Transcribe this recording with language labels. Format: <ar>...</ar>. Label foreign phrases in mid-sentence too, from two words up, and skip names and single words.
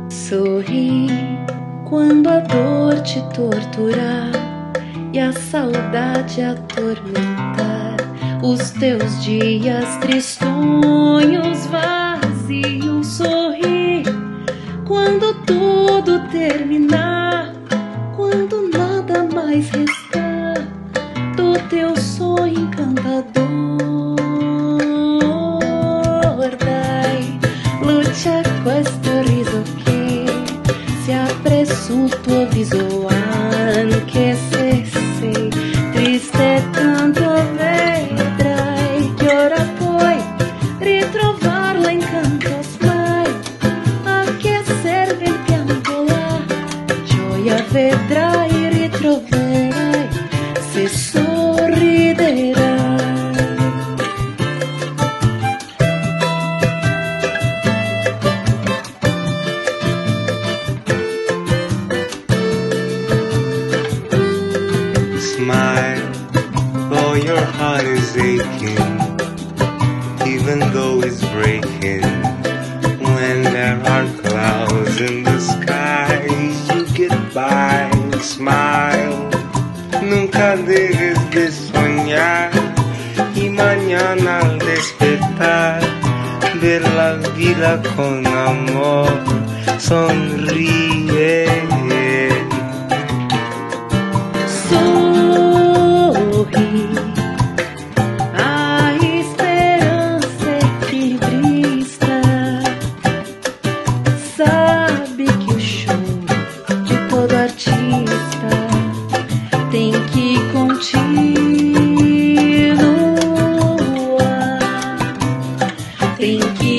<pt>Sorri quando a dor te torturar e a saudade atormentar os teus dias tristonhos, vazios. Sorri quando tudo terminar, quando nada mais restar do teu sonho encantador.</pt> <it>Dai luce questo riso che si apre sul tuo viso, anche se sei triste tanto vedrai che ora puoi ritrovarla in canto. Smile, a che serve il pianto? La gioia vedrai, ritroverai se sorriderai.</it> <en>Smile, though your heart is aching, even though it's breaking. When there are clouds in the sky, you get by. Smile,</en> <es>nunca dejes de soñar, y mañana al despertar ver la vida con amor. Sonríe.</es> <pt>Sorri, a esperança equilibrista. Sabe que o choro de todo artista tem que continuar, tem</pt>